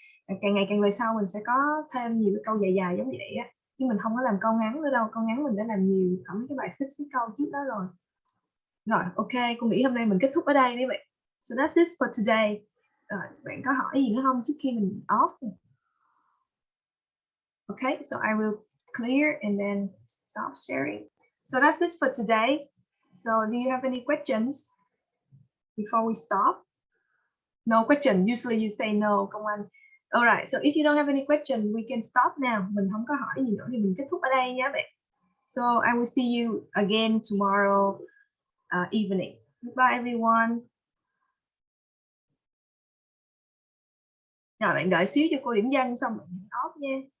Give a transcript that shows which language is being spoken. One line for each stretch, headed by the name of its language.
Vietnamese: Càng ngày càng về sau mình sẽ có thêm nhiều cái câu dài giống vậy á, chứ mình không có làm câu ngắn nữa đâu. Câu ngắn mình đã làm nhiều ở mấy cái bài xếp câu trước đó rồi. Rồi ok, cô nghĩ hôm nay mình kết thúc ở đây đấy vậy.
English: So that's it for today.
Vietnamese: Rồi, bạn có hỏi gì nữa không trước khi mình off?
English: Okay, so I will clear and then stop sharing. So that's it for today. So do you have any questions before we stop? No question. Usually you say no, Công Anh. Alright, so if you don't have any question, we can stop now.
Vietnamese: Mình không có hỏi gì nữa thì mình kết thúc ở đây nhé bạn.
English: So I will see you again tomorrow evening. Goodbye everyone.
Vietnamese: Rồi bạn đợi xíu cho cô điểm danh xong bạn nhấn off nha.